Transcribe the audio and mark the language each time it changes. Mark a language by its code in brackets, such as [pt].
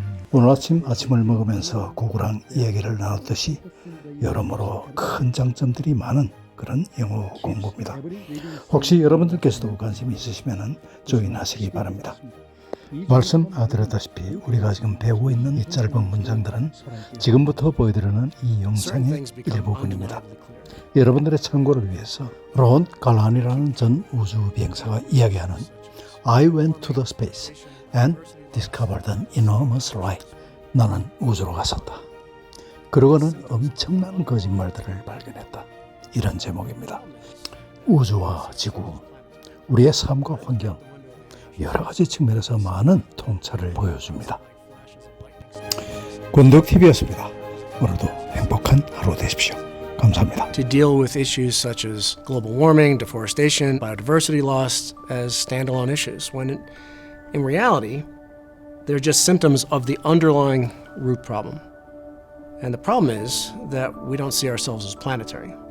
[ko] 오늘 아침을 먹으면서 고구랑 이야기를 나눴듯이 여러모로 큰 장점들이 많은 그런 영어 공부입니다. 혹시 여러분들께서도 관심이 있으시면 조인하시기 바랍니다. 말씀드렸다시피 우리가 지금 배우고 있는 이 짧은 문장들은 지금부터 보여드리는 이 영상의 일부분입니다. 여러분들의 참고를 위해서 론 갈란이라는 전 우주 비행사가 이야기하는 [en] I went to the space and discovered an enormous light. [ko] 나는 우주로 갔었다. 그러고는 엄청난 거짓말들을 발견했다. 이런 제목입니다. 우주와 지구, 우리의 삶과 환경, 여러 가지 측면에서 많은 통찰을 보여줍니다. 권덕TV였습니다. 오늘도 행복한 하루 되십시오. 감사합니다. [en] To deal with issues such as global warming, deforestation, biodiversity loss as standalone issues, when in reality, They're just symptoms of the underlying root problem. And the problem is that we don't see ourselves as planetary.